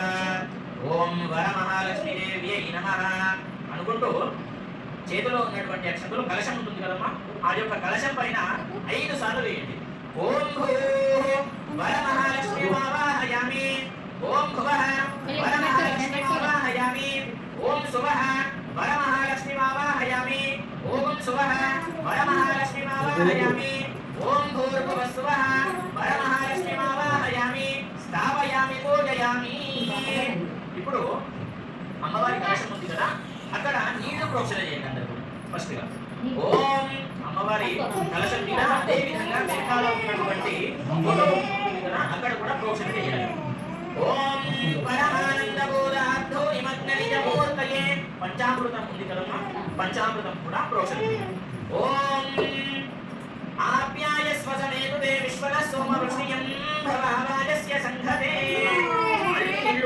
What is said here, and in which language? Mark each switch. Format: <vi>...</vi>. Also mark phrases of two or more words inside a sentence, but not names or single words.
<sa>ఓం వరమహాలక్ష్మీదేవ్యై నమః</sa> <te>అనుకుంటూ చేతిలో ఉన్నటువంటి అక్షంతలు కలశం ఉంటుంది కదమ్మా, ఆ యొక్క కలశం పైన 5 సార్లు వేయండి.</te> <sa>ఓం భూః వరమహాలక్ష్మీ వావాహయామి. ఓం భువః వరమహాలక్ష్మీ వావాహయామి. ఓం శుభః వరమహాలక్ష్మీ వావాహయామి. भूर्भुवस्सुवः वरमहालक्ष्मीमावाहयामि ओम भूर्भुवस्सुवः वरमहालक्ष्मीमावाहयामि స్థాపయామి పూజయామి</sa> <te>ఇప్పుడు అమ్మవారి కలశం ఉంది కదా అక్కడ నీళ్లు ప్రోక్షణ చేయండి అందరూ ఫస్ట్ గా ఓం అమ్మవారి కలశం మీద అదే విధంగా వెనకాల ఉన్నటువంటి ఫోటో ఉంది కదా అక్కడ కూడా ప్రోక్షణ చేయాలి</te> <sa>ఓం పరమానంద బోధార్థో నిమగ్న నిజమూర్తయే</sa> <te>పంచామృతం ఉంది కదమ్మా పంచామృతం కూడా ప్రోక్షణ చేయాలి</te> <sa>ఓం ఆప్యాయ స్వసమేతుతే విశ్వద సోమ వృష్ణియం భవావాజస్య సంఘతే</sa> <te>మళ్ళీ నీళ్లు</te>